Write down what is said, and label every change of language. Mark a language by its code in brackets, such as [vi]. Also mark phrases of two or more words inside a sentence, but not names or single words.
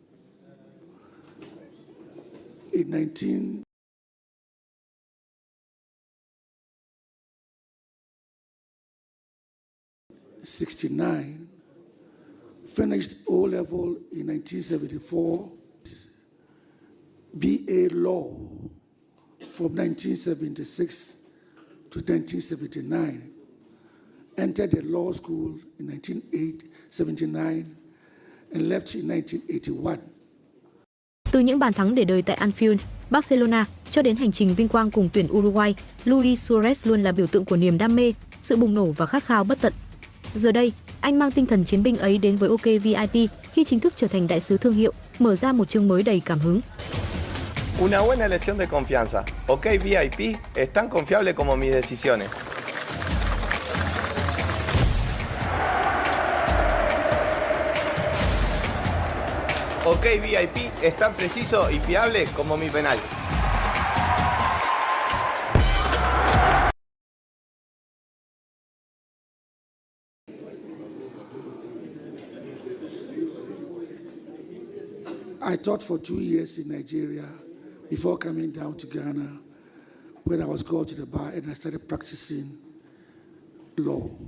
[en] in 1969, finished O-level in 1974, BA Law from 1976 to 1979, entered the law school in 1979 and left in 1981. [vi] Từ những bàn thắng để đời tại Anfield, Barcelona, cho đến hành trình vinh quang cùng tuyển Uruguay, Luis Suarez luôn là biểu tượng của niềm đam mê, sự bùng nổ và khát khao bất tận. Giờ đây, anh mang tinh thần chiến binh ấy đến với OK VIP khi chính thức trở thành đại sứ thương hiệu, mở ra một chương mới đầy cảm hứng. [es] Una buena elección de confianza. OK VIP es tan confiable como mis decisiones. OK VIP es tan preciso y fiable como mi penal. [en] I taught for 2 years in Nigeria before coming down to Ghana, when I was called to the bar and I started practicing law.